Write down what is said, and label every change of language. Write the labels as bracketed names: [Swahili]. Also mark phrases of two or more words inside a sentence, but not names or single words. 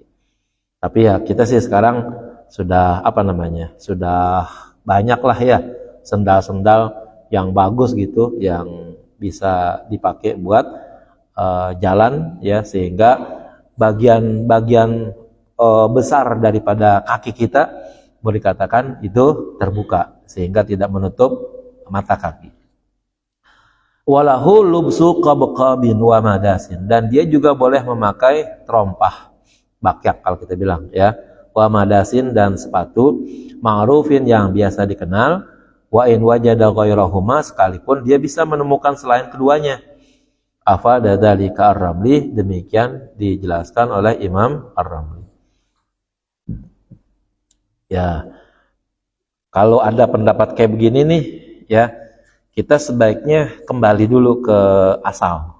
[Indonesian] Tapi ya kita sih sekarang sudah sudah banyak lah ya sendal-sendal yang bagus gitu, yang bisa dipakai buat jalan ya, sehingga bagian besar daripada kaki kita boleh dikatakan itu terbuka sehingga tidak menutup mata kaki. [Arabic] وله لبس قبقاب ومداس, [Indonesian] dan dia juga boleh memakai terompah, bakyak kalau kita bilang ya, [Arabic] ومداس, [Indonesian] dan sepatu ma'rufin yang biasa dikenal, [Arabic] وإن وجد غيرهما, [Indonesian] sekalipun dia bisa menemukan selain keduanya. [Arabic] أفاد ذلك الرملي, [Indonesian] demikian dijelaskan oleh Imam Ar-Ramli. Ya, kalau ada pendapat kayak begini nih, ya, kita sebaiknya kembali dulu ke asal.